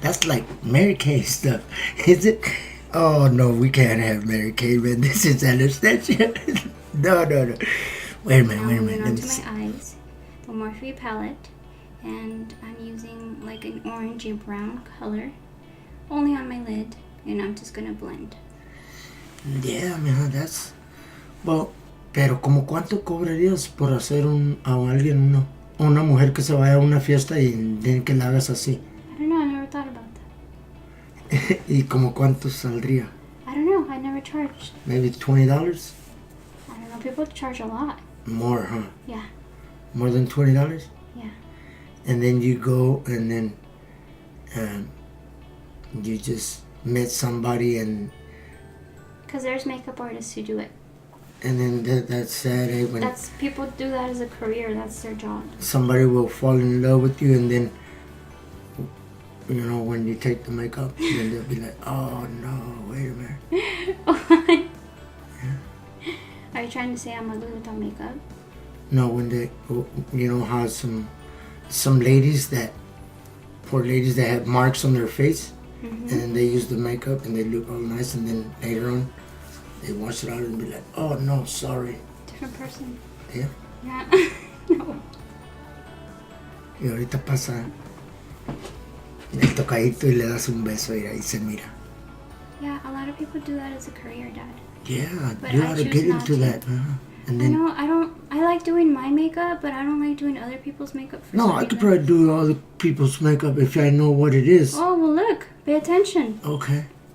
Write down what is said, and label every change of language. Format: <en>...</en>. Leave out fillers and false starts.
<en>That's like Mary Kay stuff. Is it? Oh, no, we can't have Mary Kay, man. This is Anastasia. No. Wait a minute. I'm going on to my eyes. The Morphe palette. And I'm using like an orangey brown color. Only on my lid. And I'm just going to blend. Yeah, man, that's...</en> <es>Well, pero ¿como cuánto cobrarías por hacer a alguien una mujer que se vaya a una fiesta y que la hagas así?</es> <en>I don't know, I never thought about that.</en> <es>¿Y como cuánto saldría?</es> <en>I don't know, I never charged. Maybe $20? I don't know, people charge a lot. More, huh? Yeah. More than $20? Yeah. And then you go and then you just met somebody and... Because there's makeup artists who do it. And then that's sad, eh? When people do that as a career. That's their job. Somebody will fall in love with you, and then, you know, when you take the makeup, then they'll be like, "Oh no, wait a minute." Yeah. Are you trying to say I'm ugly without makeup? No, when they, you know, how some ladies poor ladies that have marks on their face, and then they use the makeup and they look all nice, and then later on, they wash it out and be like, "Oh no, sorry." Different person. Yeah. Yeah. No.</en> <es>Y ahorita pasa el tocadito y le das un beso y ahí se mira.</es> <en>Yeah, a lot of people do that as a career, Dad. Yeah, but you I ought to get into that. And then, I like doing my makeup, but I don't like doing other people's makeup. No, I could probably do other people's makeup if I know what it is. Oh, well, look. Pay attention. Okay.</en>